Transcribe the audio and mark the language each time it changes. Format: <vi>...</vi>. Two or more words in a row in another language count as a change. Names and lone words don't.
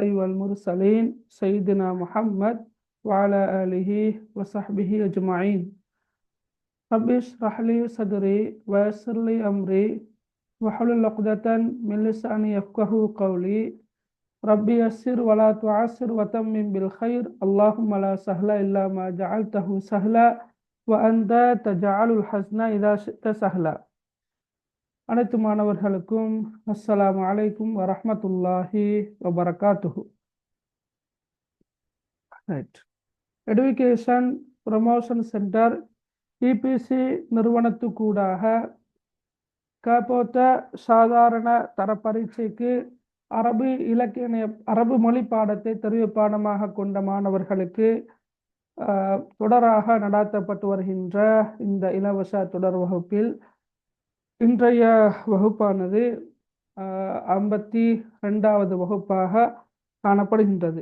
<ar>والمرسلين سيدنا محمد وعلى آله وصحبه أجمعين رب اشرح لي صدري ويسر لي أمري واحلل عقدة من لساني يفقهوا قولي ربي يسر ولا تعسر وتمم بالخير اللهم لا سهل إلا ما جعلته سهلا وأنت تجعل الحزن إذا شئت سهلا.</ar> <ta>அனைத்து மாணவர்களுக்கும்</ta> <ar>السلام عليكم ورحمة الله وبركاته.</ar> <ta>ரைட். எடுகேஷன் ப்ரமோஷன் சென்டர் இபிசி நிறுவனத்துக்கூடாக கபோத்த சாதாரண தர பரீட்சைக்கு அரபு மொழி பாடத்தை தெரிவு பாடமாக கொண்ட மாணவர்களுக்கு தொடராக நடாத்தப்பட்டு வருகின்ற இந்த இலவச தொடர் வகுப்பில் இன்றைய வகுப்பானது 52வது வகுப்பாக காணப்படுகின்றது.</ta>